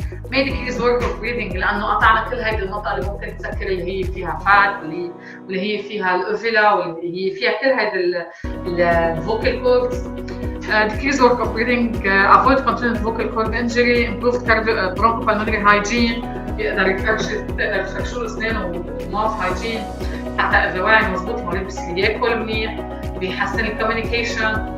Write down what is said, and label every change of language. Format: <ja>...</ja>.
<en>may decrease work of breathing</en> <ar>لانه قطعنا كل هيدي المنطقه اللي ممكن تسكر اللي هي فيها فات واللي هي فيها الاوفيلا واللي هي فيها كل هيدي الفوكال كوردز.</ar> <en>decrease work of breathing, avoid continuous vocal cord injury, improved bronchopulmonary hygiene.</en> <ar>يقدر يفرشوا له اسنانه وماوث هايجين حتى اذا واعي مضبوط المريض بصير ياكل منيح، بيحسن الكوميونيكيشن.</ar>